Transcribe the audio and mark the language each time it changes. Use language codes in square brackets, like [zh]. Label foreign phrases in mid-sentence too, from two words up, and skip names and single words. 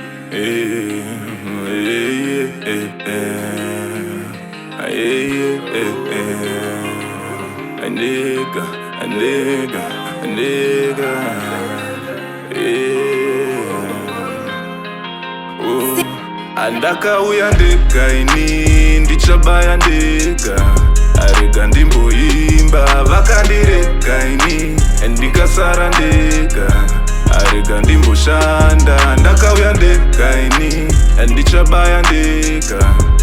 [en] hey, hey, hey, hey, hey, hey. A nigga, a nigga, a nigga. Yeah. Oh. [sn] Andakauya ndega ini, ndichabaya ndega. Arega ndimboimba, vakandirega ini, ndikasara ndega. Arega ndimboshanda, ndakauya ndega ini, ndichabaya ndega.